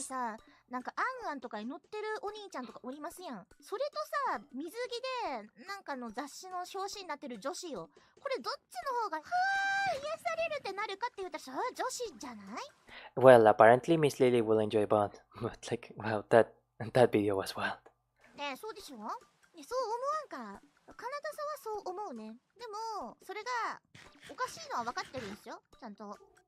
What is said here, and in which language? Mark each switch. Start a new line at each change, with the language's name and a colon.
Japanese: さなんかアンアンとかに乗ってるお兄ちゃんとかおりますやんそれとさ水着でなんかの雑誌の表紙になってる女子よこれどっちの方がはー癒されるってなるかって言ったらそれは女子じゃない
English: Well, apparently Miss Lily will enjoy both, but like, wow, that video was wild.
Japanese: ねえそうでしょねそう思わんかカナダさはそう思うねでもそれがおかしいのは分かってるんですよちゃんと